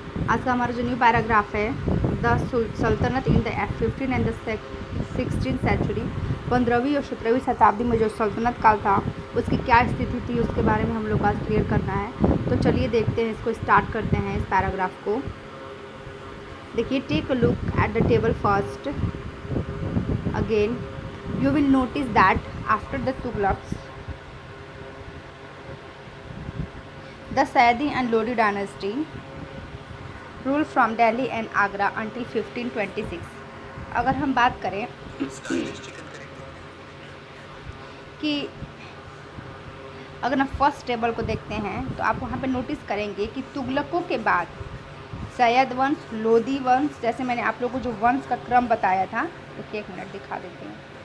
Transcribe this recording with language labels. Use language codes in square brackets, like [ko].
[hi] आज का हमारा जो [en] new paragraph [hi] है, [en] The sultanate in the 15 and the 16th century. [hi] 15वीं और 17वीं शताब्दी में जो सल्तनत काल था उसकी क्या स्थिति थी उसके बारे में हम लोग आज क्लियर करना है। तो चलिए देखते हैं, इसको स्टार्ट करते हैं इस पैराग्राफ को। देखिए, [en] Take a look at the table first. Again you will notice that after the Tughlaqs, the Sayyidi and Lodi dynasty ruled from Delhi and Agra until 1526। [hi] अगर हम बात करें कि अगर हम फर्स्ट टेबल को देखते हैं तो आप वहाँ पे नोटिस करेंगे कि तुगलकों के बाद सैयद वंश, लोधी वंश, जैसे मैंने आप लोगों को जो वंश का क्रम बताया था, देखिए एक मिनट दिखा देते हैं।